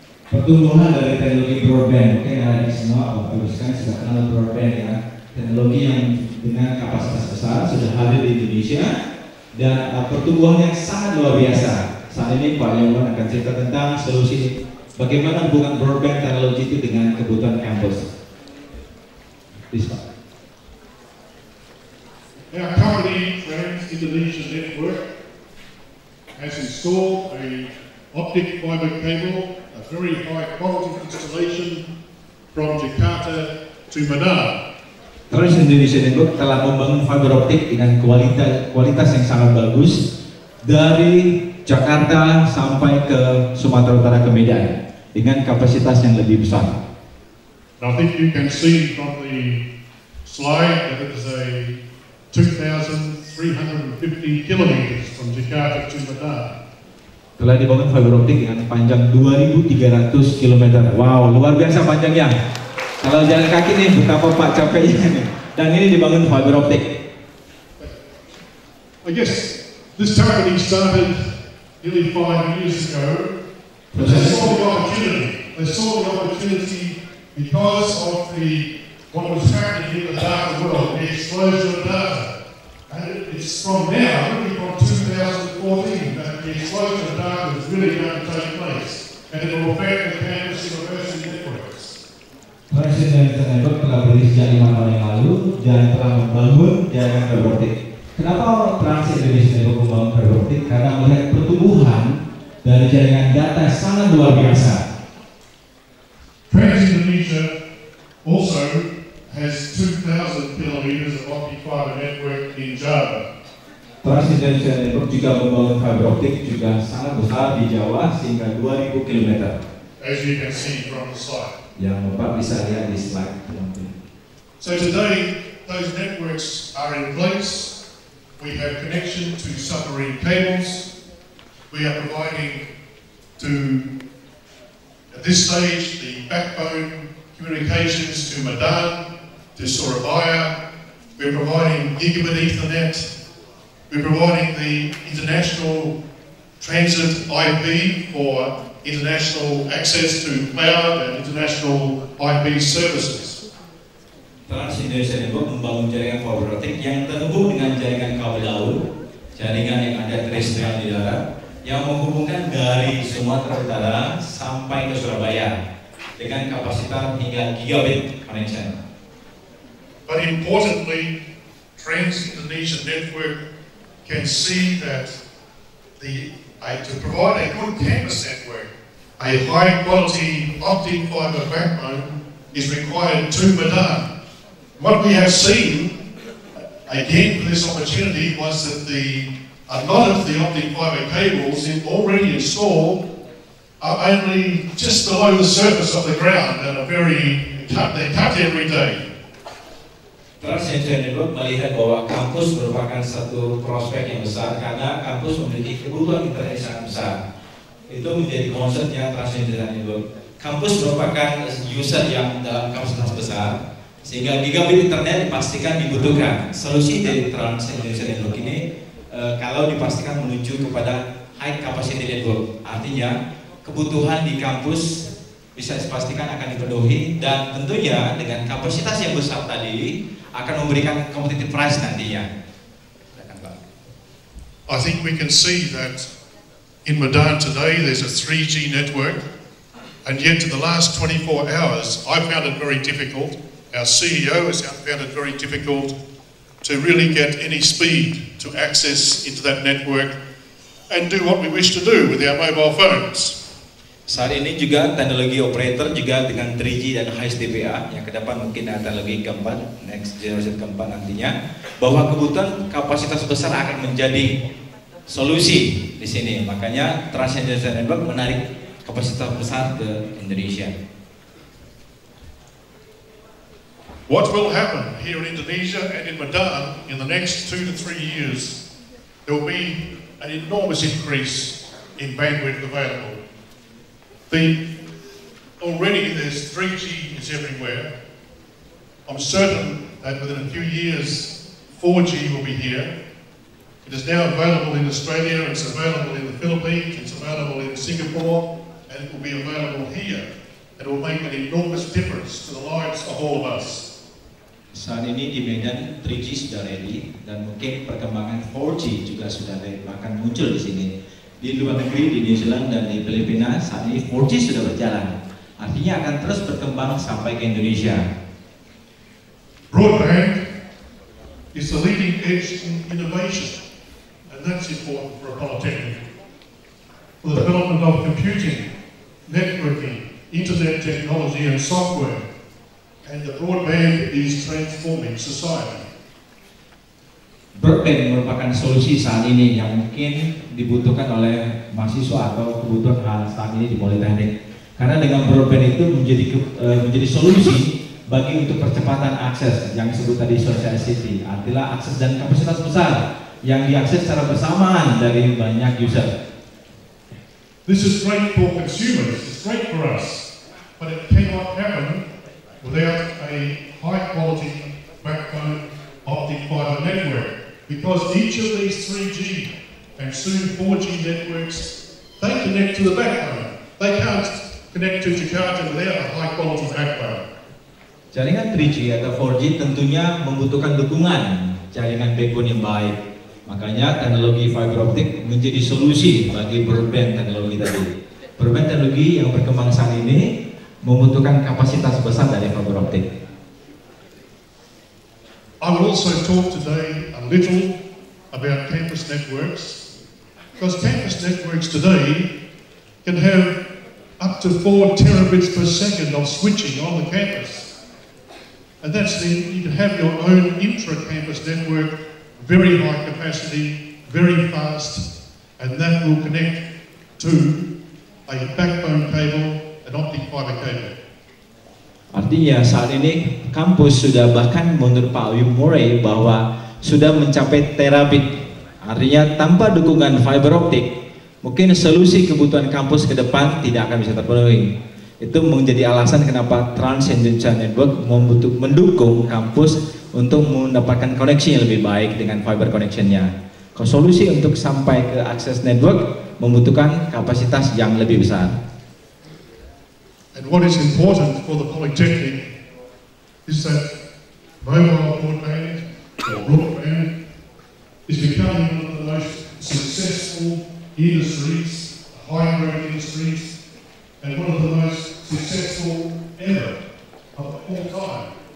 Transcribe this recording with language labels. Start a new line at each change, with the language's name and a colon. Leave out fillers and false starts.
Indonesian: Pertumbuhan dari teknologi broadband, mungkin ada di semua Bapak Ibu sudah kenal broadband ya, teknologi yang dengan kapasitas besar sudah hadir di Indonesia. Dan pertumbuhan yang sangat luar biasa. Saat ini Pak Yoman akan cerita tentang solusi bagaimana hubungan broadband teknologi itu dengan kebutuhan kampus.
English: Please, Pak. Our company, Trans Indonesia Network, has installed a optic fiber cable, a very high quality installation from Jakarta to Medan.
Indonesian: Trans Indonesia Network telah membangun fiber optik dengan kualitas yang sangat bagus dari Jakarta sampai ke Sumatera Utara ke Medan dengan kapasitas yang lebih besar.
English: I think you can see from the slide that it is a 2,350 kilometers from Jakarta to Medan.
Indonesian: Telah dibangun fiber optik dengan panjang 2.300 km. Wow, luar biasa panjangnya. Kalau jalan kaki nih, betapa Pak capeknya nih. Dan ini dibangun fiber optik.
English: I guess this company started nearly 5 years ago. They saw the opportunity. They saw the opportunity because of what was happening in the data world, the explosion of data. And it's from now, really from 2014, that the explosion of data is really going to take place. And it will affect the campus university networks.
Indonesian: Trans Indonesia Network telah berdiri sejak 5 tahun yang lalu dan telah membangun jaringan fiber optik. Kenapa Trans Indonesia Network membangun fiber optik? Karena melihat pertumbuhan dari jaringan data sangat luar biasa.
English: Trans Indonesia also has 2,000 kilometers of optic fiber network in Java.
Indonesian: Trans Indonesia Network juga membangun fiber optik juga sangat besar di Jawa sehingga 2.000 km.
English: As you can see from the slide.
Indonesian: Yang Bapak bisa lihat di slide.
English: So today, those networks are in place. We have connection to submarine cables. We are providing to, at this stage, the backbone communications to Medan, to Surabaya. We're providing gigabit Ethernet. We're providing the international transit IP for international access to cloud and international IP services.
Indonesian: Trans Indonesia Network membangun jaringan fiber optik yang terhubung dengan jaringan kabel laut, jaringan yang ada terestrial di darat, yang menghubungkan dari Sumatera Utara sampai ke Surabaya dengan kapasitas hingga gigabit connection.
English: But importantly, Trans Indonesia Network can see that to provide a good campus network, a high quality optic fibre backbone is required to Medan. What we have seen, again for this opportunity, was that a lot of the optic fibre cables already installed are only just below the surface of the ground and they're cut every day.
Indonesian: Trans Indonesia Network melihat bahwa kampus merupakan satu prospek yang besar karena kampus memiliki kebutuhan internet yang sangat besar. Itu menjadi konsepnya Trans Indonesia Network. Kampus merupakan user yang dalam kapasitas besar, sehingga gigabit internet dipastikan dibutuhkan. Solusi dari Trans Indonesia Network ini kalau dipastikan menuju kepada high capacity network, artinya kebutuhan di kampus bisa dipastikan akan dipenuhi dan tentunya dengan kapasitas yang besar tadi akan memberikan competitive price nantinya.
English: I think we can see that in Medan today there's a 3G network, and yet in the last 24 hours I found it very difficult, our CEO has found it very difficult to really get any speed to access into that network and do what we wish to do with our mobile phones.
Indonesian: Saat ini juga teknologi operator juga dengan 3G dan high DPA yang ke depan mungkin teknologi keempat, next generation keempat nantinya, bahwa kebutuhan kapasitas besar akan menjadi solusi di sini. Makanya Trans Indonesia Network menarik kapasitas besar ke Indonesia.
English: What will happen here in Indonesia and in Medan in the next 2 to 3 years? There will be an enormous increase in bandwidth available. Already there's 3G is everywhere. I'm certain that within a few years 4G will be here. It is now available in Australia, it's available in the Philippines, it's available in Singapore, and it will be available here. It will make an enormous difference to the lives of all of us.
Indonesian: Saat ini di Medan 3G sudah ready dan mungkin perkembangan 4G juga sudah akan muncul di sini. Di luar negeri, di New Zealand dan di Filipina saat ini 4G sudah berjalan. Artinya akan terus berkembang sampai ke Indonesia.
English: Broadband is the leading edge in innovation, and that's important for a polytechnic. For the development of computing, networking, internet technology and software, and the broadband is transforming society.
Indonesian: Broadband merupakan solusi saat ini yang mungkin dibutuhkan oleh mahasiswa atau kebutuhan saat ini di Politeknik. Karena dengan broadband itu menjadi solusi bagi untuk percepatan akses yang disebut tadi sociality, artinya akses dan kapasitas besar yang diakses secara bersamaan dari banyak user.
English: This is great for consumers, it's great for us, but it cannot happen without a high quality backbone optic fibre network. Because each of these 3G and soon 4G networks, they connect to the backbone. They can't connect to Jakarta without a high quality backbone.
Indonesian: Jaringan 3G atau 4G tentunya membutuhkan dukungan jaringan backbone yang baik. Makanya teknologi fiber optic menjadi solusi bagi broadband teknologi tadi. Broadband teknologi yang berkembang saat ini membutuhkan kapasitas besar dari fiber optic.
English: I will also talk today a little about campus networks, because campus networks today can have up to 4 terabits per second of switching on the campus. And that's you can have your own intra-campus network, very high capacity, very fast, and that will connect to a backbone cable, an optic fibre cable.
Indonesian: Artinya saat ini kampus sudah bahkan menurut Pak Wim Murray bahwa sudah mencapai terabit. Artinya tanpa dukungan fiber optik mungkin solusi kebutuhan kampus ke depan tidak akan bisa terpenuhi. Itu menjadi alasan kenapa Trans Indonesia Network mendukung kampus untuk mendapatkan koneksi yang lebih baik dengan fiber connection-nya. Solusi untuk sampai ke akses network membutuhkan kapasitas yang lebih besar.
English: And what is important for the Polytechnic is that mobile broadband or broadband is becoming one of the most successful industries, high-growth industries, and one of the most successful ever of all time.